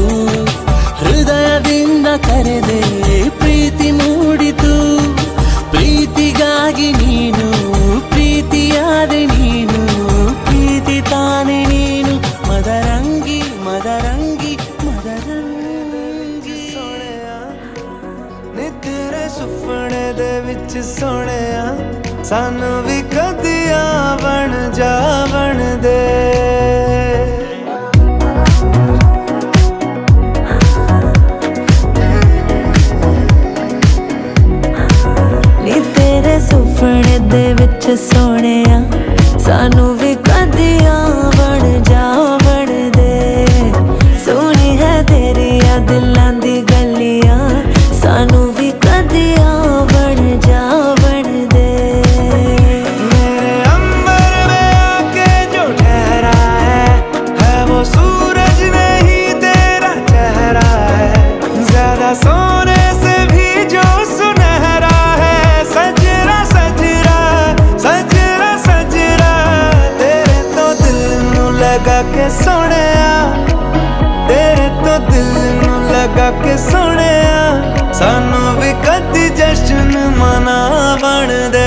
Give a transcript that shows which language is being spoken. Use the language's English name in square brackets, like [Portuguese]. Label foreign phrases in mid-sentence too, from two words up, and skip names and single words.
[Kannada] ಹೃದಯದಿಂದ ಕರೆದೆ ಪ್ರೀತಿ ಮೂಡಿತು. ಪ್ರೀತಿಗಾಗಿ ನೀನು ಪ್ರೀತಿಯಾದೆ ನೀನು. ಪ್ರೀತಿ ತಾನೆ ನೀನು ಮದರಂಗಿ ಮದರಂಗಿ ಮದರಂಗಿ. [Punjabi] ਸੋਹਣਿਆ ਨੀ ਤੇਰੇ ਸੁਪਨੇ ਦੇ ਵਿੱਚ ਸੋਹਣਿਆ ਸਾਨੂੰ ਵੀ ਕਦੀਆਂ ਬਣ ਜਾਵਣ ਦੇ. ਨੀ ਤੇਰੇ ਸੁਪਨੇ ਦੇ ਵਿੱਚ ਸੋਹਣਿਆ ਸਾਨੂੰ ਵੀ ਕਦੀਆਂ ਬਣ ਜਾਵਣ ਦੇ. ਸੋਹਣੀ ਹੈ ਤੇਰੀਆਂ ਦਿਲਾਂ ਦੀ ਗਲੀਆਂ ਸਾਨੂੰ ਵੀ ਕਦੀਆਂ ਬਣ ਜਾਵਣ ਦੇ. [Hindi] मेरे अंबर में आके जो ठहरा है वो सूरज नहीं तेरा चेहरा है. ज्यादा सोने से भी जो सुनहरा है. [Punjabi] ਸਜਰਾ ਸਜਰਾ ਸਜਰਾ ਸਜਰਾ ਤੇਰੇ ਤੋ ਦਿਲ ਨੂੰ ਲਗਾ ਕੇ ਸੋਹਣਿਆ. ਤੇਰੇ ਤੋ ਦਿਲ ਨੂੰ ਲਗਾ ਕੇ ਸੋਹਣਿਆ ਸਾਨੂੰ ਵੀ ਕਦੀ ਜਸ਼ਨ ਮਨਾਵਣ ਦੇ.